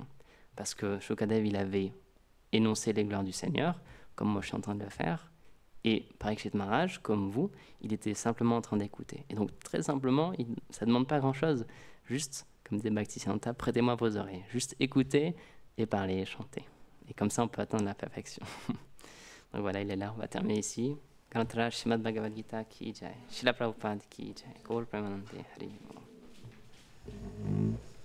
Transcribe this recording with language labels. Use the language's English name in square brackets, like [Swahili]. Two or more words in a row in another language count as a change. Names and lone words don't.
[French] Parce que Shukadev, il avait énoncé les gloires du Seigneur, comme moi je suis en train de le faire, et Parikshit Maharaj, comme vous, il était simplement en train d'écouter. Et donc très simplement, ça ne demande pas grand-chose. Juste, comme dit Bhaktisiddhanta, prêtez-moi vos oreilles. Juste écouter et parler et chanter. Et comme ça, on peut atteindre la perfection. Donc voilà, il est là. On va terminer ici. [Hindi] कनत्र श्रीमद् भगवद् गीता की जय। श्रील प्रभुपाद की जय. Srila Prabhupada ki jai. [Bangla] গৌর প্রেমানন্দে হরি ওম.